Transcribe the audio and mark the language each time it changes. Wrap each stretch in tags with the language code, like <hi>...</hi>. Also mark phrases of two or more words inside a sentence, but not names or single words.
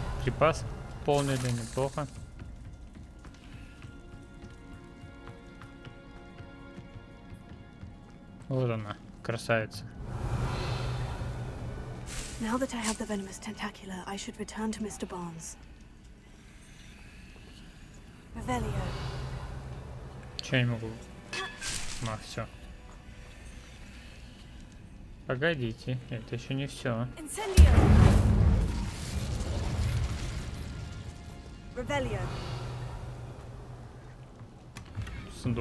<ru>припас полный, да неплохо. Вот она, красавица.</ru> <en>Now that I have the venomous tentacula, I should return to Mr. Barnes.</en> <ru>Revelio. Че я не могу? А, все. Погодите, это еще не все. Incendio. Revelio. Сундук.</ru>